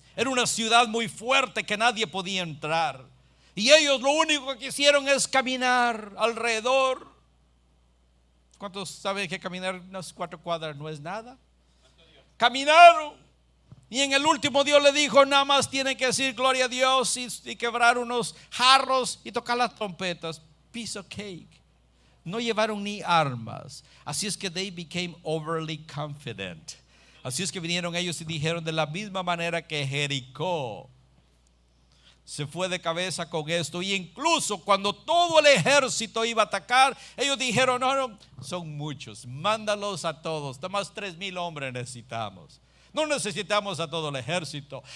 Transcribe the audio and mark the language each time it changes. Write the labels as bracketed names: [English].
[Spanish] Era una ciudad muy fuerte que nadie podía entrar. Y ellos lo único que hicieron es caminar alrededor. ¿Cuántos saben que caminar unas 4 cuadras no es nada? Caminaron. Y en el último Dios le dijo, nada más tienen que decir gloria a Dios y quebrar unos jarros y tocar las trompetas. [English] Piece of cake. [Spanish] No llevaron ni armas. Así es que [English] they became overly confident. [Spanish] Así es que vinieron ellos y dijeron, de la misma manera que Jericó se fue de cabeza con esto. Y incluso cuando todo el ejército iba a atacar, ellos dijeron, no, son muchos, mándalos a todos. Nada más 3,000 hombres necesitamos. No necesitamos a todo el ejército.